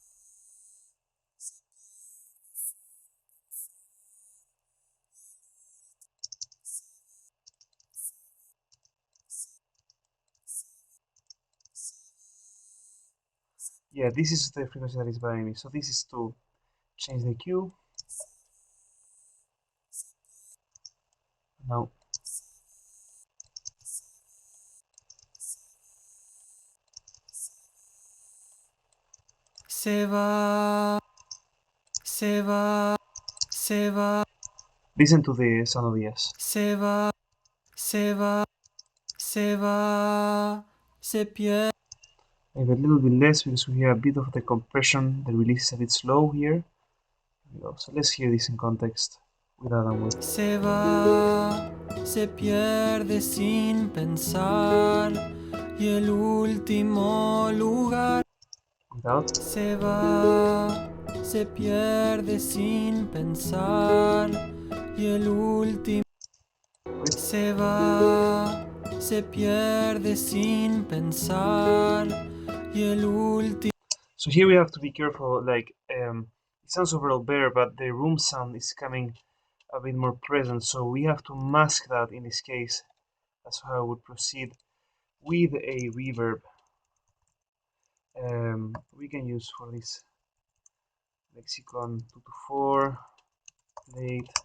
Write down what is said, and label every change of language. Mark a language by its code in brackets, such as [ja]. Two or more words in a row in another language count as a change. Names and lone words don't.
[en] Yeah, this is the frequency that is bothering me. So this is to change the Q. Now, [es] Se va, se va, se va, [en] listen to the sound of the S. [es] se va, se va, se va, se pierde. [en] Maybe a little bit less because we hear a bit of the compression. The release is a bit slow here. Here we go. So let's hear this in context with Adam with. [es] Se va, se pierde sin pensar. Y el último lugar. [en] Without. [es] Se va, se pierde sin pensar. Y el último. [en] With. [es] Se va, se pierde sin pensar. Y el último. [en] So here we have to be careful. Like it sounds overall better, but the room sound is coming a bit more present. So we have to mask that in this case. That's how I would proceed with a reverb. We can use for this lexicon 2 to 4 late.